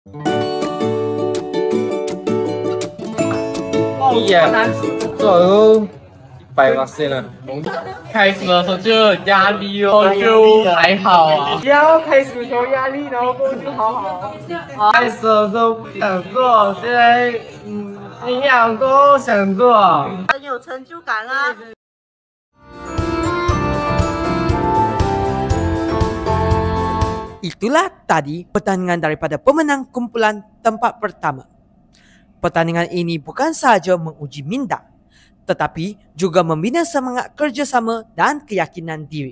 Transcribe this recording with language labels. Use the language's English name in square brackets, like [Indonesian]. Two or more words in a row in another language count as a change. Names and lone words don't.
[Chinese] 100% 了。开始的时候就有压力哦，就还好啊。不要开始有压力，然后过去好好。开始的时候不想做，现在营养都想做。很有成就感啊。 [Malay] Itulah tadi pertandingan daripada pemenang kumpulan tempat pertama. Pertandingan ini bukan sahaja menguji minda, tetapi juga membina semangat kerjasama dan keyakinan diri.